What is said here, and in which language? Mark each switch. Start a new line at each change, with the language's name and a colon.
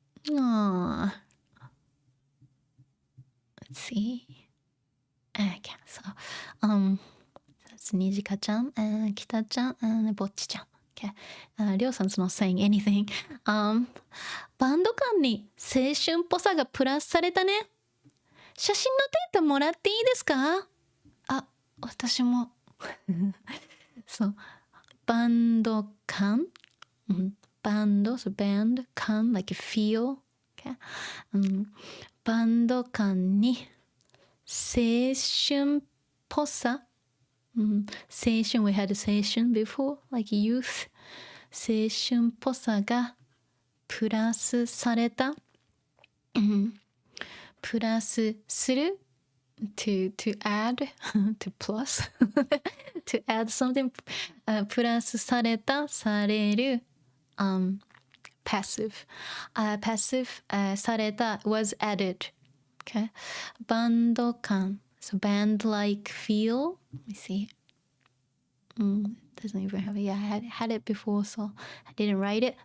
English: Aw. Let's see. Okay, so, that's Nijika-chan, and Kita-chan, and Bocchi-chan. Okay. Ryo-san's not saying anything.
Japanese: バンド感に青春っぽさがプラスされたね。写真のデータもらっていいですか？あ、私も。そう。
English: バンド感、バンド、so band 感 like feel、okay?
Japanese: バンド感に青春っぽさ、
English: 青春 we had 青春 before like youth
Japanese: 青春っぽさがプラスされた、
English: プラスする to add to plus to add something、プラスされたされる、passive、passive、された was added okay バンド感 so band like feel let me see doesn't even have it. Yeah, I had it before, so I didn't write it.